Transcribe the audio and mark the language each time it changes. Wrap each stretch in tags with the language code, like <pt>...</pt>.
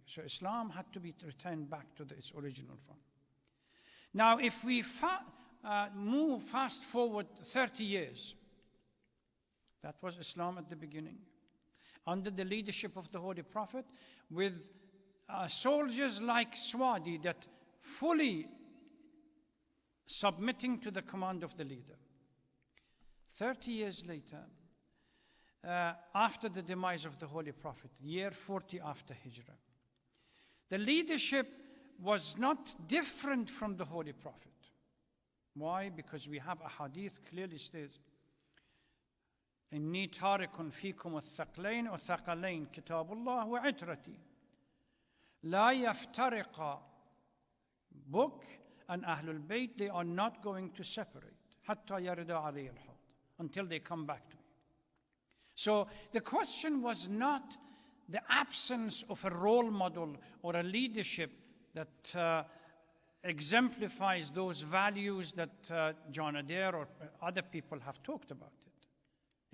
<en>So Islam had to be returned back to its original form. Now, if we move fast forward 30 years, that was Islam at the beginning, under the leadership of the Holy Prophet, with soldiers like Swadi that fully submitting to the command of the leader. 30 years later, after the demise of the Holy Prophet, year 40 after Hijrah, the leadership was not different from the Holy Prophet. Why? Because we have a hadith clearly states,</en> <ar>إِنِّي تَارِكٌ فِيكُمُ الثَّقْلَيْنِ وَثَقَلَيْنِ كِتَابُ اللَّهِ وَعِتْرَتِي لَا يَفْتَرِقَ.</ar> <en>Book and Ahlul Bayt, they are not going to separate</en> <ar>حَتَّى يَرِدَ عَلَيَّ الْحَوْض,</ar> <en>until they come back to me. So the question was not the absence of a role model or a leadership that exemplifies those values that John Adair or other people have talked about it.</en>